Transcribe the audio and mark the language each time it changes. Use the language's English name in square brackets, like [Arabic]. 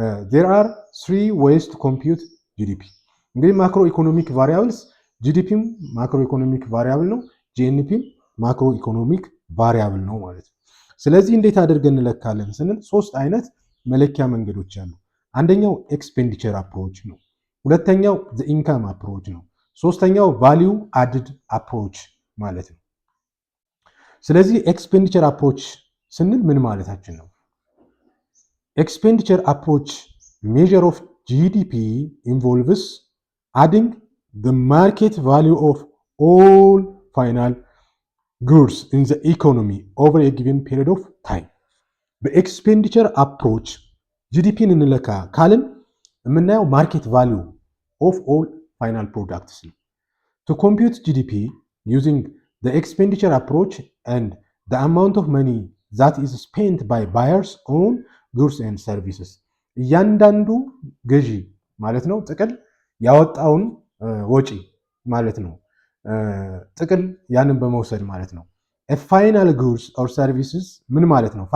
[English] There are three ways to compute GDP. [Amharic] እንግዲህ ማክሮ ኢኮኖሚክ ቫሪያብልስ ጂዲፒም ማክሮ ኢኮኖሚክ ቫሪያብል ነው፣ ጂኤንፒም ማክሮ ኢኮኖሚክ ቫሪያብል ነው ማለት ነው። ስለዚህ እንዴት አድርገን እንለካለን ስንል ሶስት አይነት መለኪያ መንገዶች አሉ። አንደኛው ኤክስፔንዲቸር አፕሮች ነው። ሁለተኛው ዘ ኢንካም አፕሮች ነው። ሶስተኛው ቫሊዩ አድድ አፕሮች ማለት ነው። ስለዚህ ኤክስፔንዲቸር አፕሮች ስንል ምን ማለታችን ነው? [English] ኤክስፔንዲቸር አፕሮች ሜዥር ኦፍ GDP involves adding the market value of all final goods in the economy over a given period of time. [Amharic] በኤክስፔንዲቸር አፕሮች ጂዲፒን እንለካ ካልን የምናየው [English] ማርኬት ቫሊዩ ኦፍ ኦል ፋይናል ፕሮዳክትስ [Amharic] ነው። [English] To compute GDP using the expenditure approach and the amount of money that is spent by buyers on goods and services [Amharic] እያንዳንዱ ገዢ ማለት ነው ጥቅል ያወጣውን ወጪ ማለት ነው። ጥቅል ያንን በመውሰድ ማለት ነው። [English] ፋይናል ጉድስ ኦር ሰርቪስስ [Amharic] ምን ማለት ነው?